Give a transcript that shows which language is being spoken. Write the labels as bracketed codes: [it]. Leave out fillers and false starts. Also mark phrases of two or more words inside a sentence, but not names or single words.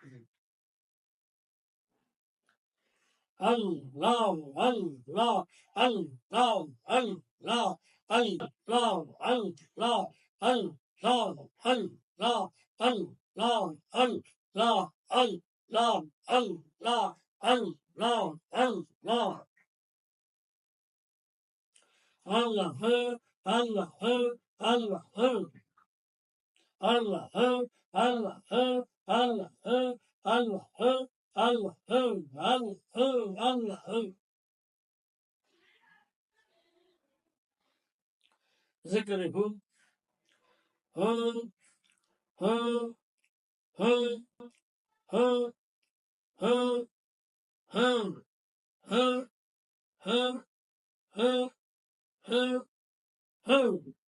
[ar] الله الله الله الله الله الله الله الله الله الله الله الله الله الله الله هو، الله هو، الله هو، الله هو، الله هو، الله هو، الله هو، الله هو، الله هو، الله هو. ذکر ہو هو، هو، هو، هو، هو، هو، هو، هو، هو، هو، هو.